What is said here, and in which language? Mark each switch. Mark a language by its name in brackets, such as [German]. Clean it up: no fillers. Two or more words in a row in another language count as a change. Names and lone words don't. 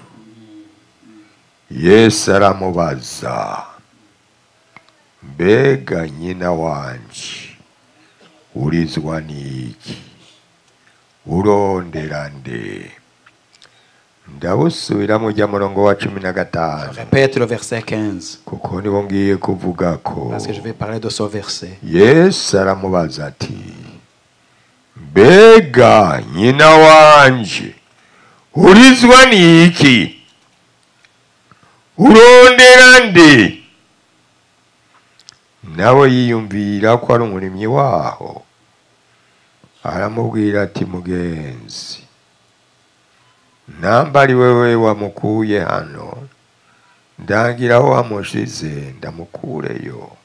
[Rundi] Yesu aramubaza, mbega nyina wanje urizwa n'iki? Urondera nde? Ndabusubira mu murongo wa 15. [French] Répète le verset 15. [Rundi] Kuko niho ngiye kuvuga ko. [French] Parce que je vais parler de ce verset. [Rundi] Yesu aramubaza ati, mbega nyina wanje urizwa n'iki? Urondera nde? Nawe yiyumvira ko ari umurimyi waho, aramubwira ati, mugenzi, nambari wewe wamukuye hano, ndangira aho wamushize ndamukureyo.